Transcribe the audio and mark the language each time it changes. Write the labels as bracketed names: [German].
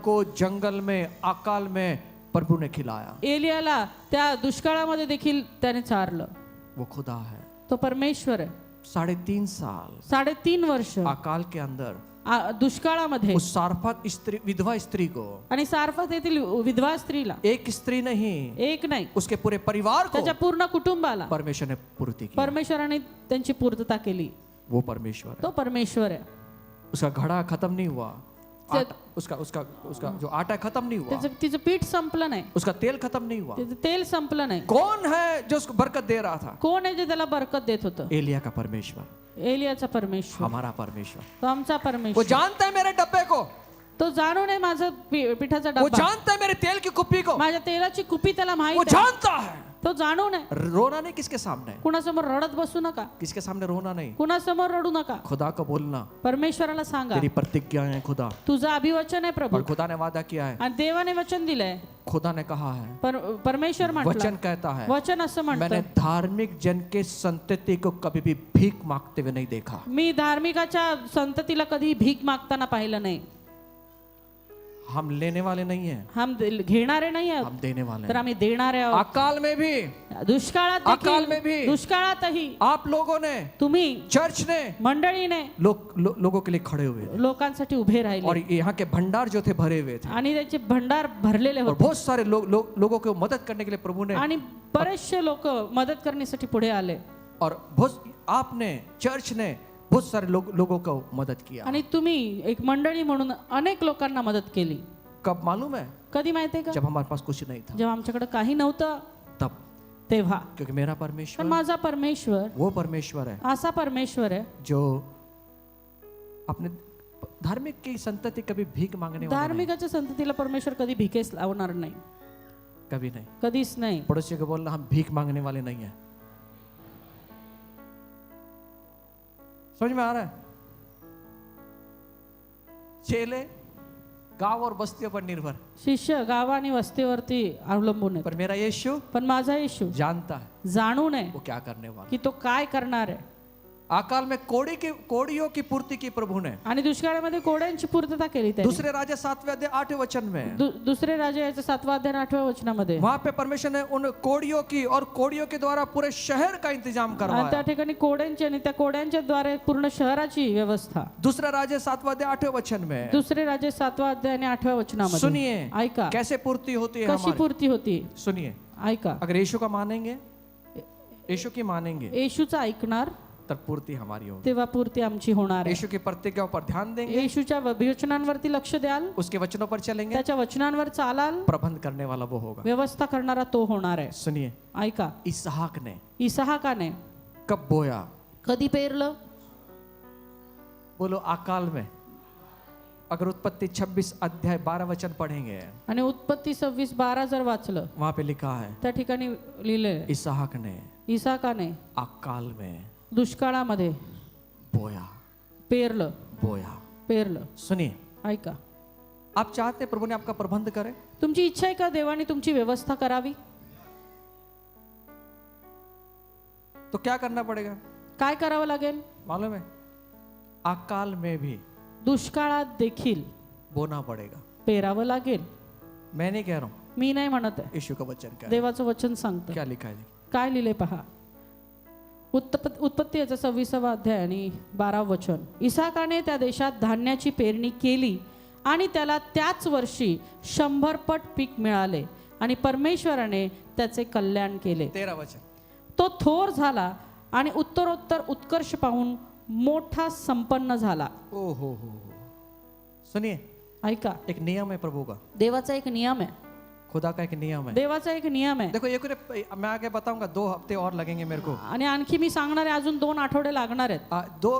[Hindi] को जंगल में अकाल में प्रभु ने खिलाया। [Marathi] एलियाला त्या दुष्काळामध्ये देखील त्याने चारलं. [Hindi] वो खुदा है। [Marathi] तो परमेश्वर आहे. [Hindi] 3.5 साल [Marathi] 3.5 वर्ष [Hindi] अकाल के अंदर [Marathi] दुष्काळामध्ये [Hindi] उस सारफत स्त्री, विधवा स्त्री को, [Marathi] आणि सारफत येथील विधवा स्त्रीला, [Hindi] एक स्त्री नहीं [Marathi] एक नाही [Hindi] उसके पूरे परिवार को [Marathi] त्याच्या पूर्ण कुटुंबाला [Hindi] परमेश्वर ने पूर्ति की। [Marathi] परमेश्वराने त्यांची पूर्तता केली. [Hindi] वो परमेश्वर है। [Marathi] तो परमेश्वर आहे. [Hindi] उसका घड़ा खत्म नहीं हुआ, उसका उसका उसका जो आटा खत्म नहीं हुआ, [Marathi] त्याचं तिचं पीठ संपलं नाही, [Hindi] उसका तेल खत्म नहीं हुआ। [Marathi] त्याचं तेल संपलं नाही. [Hindi] कौन है जो उसको बरकत दे रहा था? [Marathi] कोण आहे जे त्याला बरकत देत होतं? [Hindi] एलिया का परमेश्वर, [Marathi] एलियाचा परमेश्वर, [Hindi] हमारा परमेश्वर। [Marathi] तो आमचा [Hindi] वो [Marathi] परमेश्वर. [Hindi] जानता है मेरे डब्बे को, [Marathi] तो जाणून आहे माझं पिठाचा [Hindi] वो [Marathi] डब्बा, [Hindi] जानता है मेरे तेल की कुप्पी को, [Marathi] माझ्या तेलाची कुपी त्याला [Hindi] वो [Marathi] माहित आहे. [Hindi] जानता है। [Marathi] तो जाणून आहे. [Hindi] रोना नहीं किसके सामने, [Marathi] कुणासमोर रडत बसू नका, [Hindi] किसके सामने रोना नहीं, [Marathi] कुणासमोर रडू नका. [Hindi] खुदा को बोलना, [Marathi] परमेश्वराला सांगा [Hindi] तेरी प्रतिज्ञा है खुदा, [Marathi] तुझं अभिवचन आहे प्रभू, [Hindi] और खुदा ने वादा किया है, [Marathi] आणि देवाने वचन दिलंय. [Hindi] खुदा ने कहा है, [Marathi] परमेश्वर वचन म्हटलं, [Hindi] कहता है, [Marathi] वचन असं [Hindi] मैंने [Marathi] म्हणतं, [Hindi] धार्मिक जन के संतति को कभी भी भीख मांगते हुए नहीं देखा। [Marathi] मी धार्मिकाच्या संततीला कधी भीक मागताना पाहिलं नाही. [Hindi] हम लेने वाले नहीं हैं, [Marathi] हम घेणारे नाही आहोत, [Hindi] हम देने वाले [Marathi] तर [Hindi] हैं। [Marathi] आम्ही देणारे आहोत. [Hindi] अकाल में भी, [Marathi] दुष्काळात [Hindi] अकाल में भी, [Marathi] देखील, दुष्काळातही [Hindi] आप लोगों ने, [Marathi] तुम्ही [Hindi] चर्च ने [Marathi] मंडळीने [Hindi] लोगों के लिए खड़े हुए थे, [Marathi] लोकांसाठी उभे [Hindi] और [Marathi] राहिले [Hindi] यहाँ के भंडार जो थे भरे हुए थे, [Marathi] आणि त्याचे भंडार भरलेले [Hindi] और [Marathi] होते. [Hindi] बहुत सारे लोगों को मदद करने के लिए प्रभु ने, [Marathi] आणि बरेचसे लोक मदत करण्यासाठी पुढे आले. [Hindi] और बहुत आपने, चर्च ने बहुत सारे लोगों को मदद किया। [Marathi] आणि तुम्ही एक मंडळी म्हणून अनेक लोकांना मदत केली. [Hindi] कब मालूम है? [Marathi] कधी माहितीये का? [Hindi] जब हमारे पास कुछ नहीं था, [Marathi] जेव्हा आमच्याकडे काही नव्हतं [Hindi] तब, [Marathi] तेव्हा. [Hindi] क्योंकि मेरा [Marathi] पण [Hindi] परमेश्वर [Marathi] माझा परमेश्वर [Hindi] वो परमेश्वर है [Marathi] असा परमेश्वर आहे [Hindi] जो अपने धार्मिक की संतति कभी भीख मांगने वाला नहीं, [Marathi] धार्मिकाच्या संततीला परमेश्वर कधी भिकेस लावणार नाही, [Hindi] कभी नहीं। [Marathi] कधीच नाही. [Hindi] पड़ोसी को बोलना हम भीख मांगने वाले नहीं है। समझ में आ रहा है? चेले गांव और बस्तियों पर निर्भर, [Marathi] शिष्य गाव आणि वस्तीवरती अवलंबून आहेत. [Hindi] पर मेरा यीशु [Marathi] पण माझा येशू [Hindi] जानता है [Marathi] जाणू नये [Hindi] वो क्या करने वाला। [Marathi] की तो काय करणार आहे. [Hindi] अकाल में कोड़ियों की पूर्ति की प्रभु ने। [Marathi] आणि दुष्काळामध्ये कोड्यांची पूर्तता केली त्यांनी. [Hindi] दूसरे राजा 7वें अध्याय 8वें वचन में [Marathi] दुसरे राजा याच्या 7वा अध्याय 8व्या वचनामध्ये [Hindi] वहां पे परमेश्वर ने उन कोड़ियों की और कोड़ियों के द्वारा पूरे शहर का इंतजाम [Marathi] आणि [Hindi] करवाया। [Marathi] त्या ठिकाणी कोड्यांची आणि त्या कोड्यांच्या द्वारे पूर्ण शहराची व्यवस्था. [Hindi] दूसरा राजा 7वां अध्याय 8वें वचन में [Marathi] दुसरे राजा 7वा अध्याय आणि 8व्या वचनामध्ये [Hindi] सुनिए [Marathi] ऐका [Hindi] कैसे पूर्ति होती है [Marathi] कशी [Hindi] हमारी। [Marathi] पूर्ती होती. [Hindi] सुनिए, [Marathi] ऐका, [Hindi] अगर यीशु का मानेंगे, यीशु की मानेंगे, [Marathi] येशूचा ऐकणार [Hindi] तब पूर्ति हमारी होगी। [Marathi] तेव्हा पूर्ती आमची होणार आहे. [Hindi] यीशु की प्रतिज्ञाओं पर ध्यान देंगे, [Marathi] येशूच्या वचनांवरती लक्ष द्याल, [Hindi] उसके वचनों पर चलेंगे, [Marathi] त्याच्या वचनांवर चालाल, [Hindi] प्रबंध करने वाला वो होगा। [Marathi] व्यवस्था करणारा तो होणार आहे. [Hindi] सुनिए, [Marathi] ऐका, [Hindi] इसहाक ने [Marathi] इसहाकाने [Hindi] कब बोया? [Marathi] कधी पेरलं? [Hindi] बोलो अकाल में। अगर उत्पत्ति 26 अध्याय 12 वचन पढ़ेंगे, [Marathi] आणि उत्पत्ती 26:12 जर वाचलं [Hindi] वहां पे लिखा है [Marathi] त्या ठिकाणी लिहिलंय [Hindi] इसहाक ने [Marathi] इसहाकाने [Hindi] अकाल में [Marathi] दुष्काळामध्ये [Hindi] बोया, [Marathi] पेरलं. पेरलं। [Hindi] सुनिए, [Marathi] ऐका, [Hindi] आप चाहते हैं प्रभु ने आपका प्रबंध करे? [Marathi] तुमची इच्छा आहे का देवाने तुमची व्यवस्था करावी? [Hindi] तो क्या करना पड़ेगा [Marathi] काय करावं लागेल? [Hindi] मालूम है? अकाल में भी [Marathi] दुष्काळात देखील [Hindi] बोना पड़ेगा। [Marathi] पेरावं लागेल. [Hindi] मैं नहीं कह रहा हूं, [Marathi] मी नाही म्हणत आहे, [Hindi] यीशु का वचन क्या है? [Marathi] देवाचं वचन सांगतं. [Hindi] क्या लिखा है? [Marathi] काय लिहिले पहा. उत्पत्ती याचा 26वा अध्याय आणि 12 वचन. इसहाकाने त्या देशात धान्याची पेरणी केली आणि त्याला त्याच वर्षी 100 पट पीक मिळाले आणि परमेश्वराने त्याचे कल्याण केले. [Hindi] 13 वचन। [Marathi] तो थोर झाला आणि उत्तरोत्तर उत्कर्ष पाहून मोठा संपन्न झाला. [Hindi] ओ हो। सुनिए, [Marathi] ऐका, [Hindi] एक नियम है प्रभु का, [Marathi] देवाचा एक नियम आहे. [Hindi] खुदा का एक नियम है। [Marathi] देवाचा एक नियम आहे. [Hindi] देखो, मैं आगे बताऊंगा, 2 हफ्ते और लगेंगे मेरे को। [Marathi] आणि आणखी मी सांगणार आहे, अजून 2 आठवडे लागणार आहेत.